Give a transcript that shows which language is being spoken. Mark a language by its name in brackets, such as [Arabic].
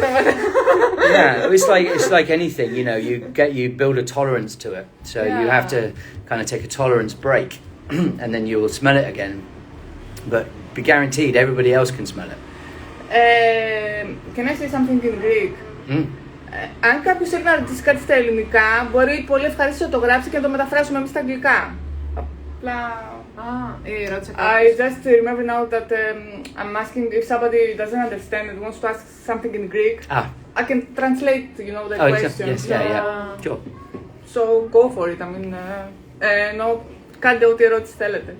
[English] Yeah, it's like anything, you build a tolerance to it. So you have to kind of take a tolerance break, and then you will smell it again. But be guaranteed everybody else can smell it. Can I say something in Greek? [Greek] Αν κάποιος θέλει να ρωτήσει κάτι στα ελληνικά, μπορεί πολύ ευχαριστώ να το γράψει και να το μεταφράσουμε εμείς στα αγγλικά. Απλά... [English] I just remember now that I'm asking if somebody doesn't understand and wants to ask something in Greek. I can translate, you know, the question. Yes, yeah. Sure. So go for it. I mean, [Greek] κάντε ό,τι ερώτηση θέλετε.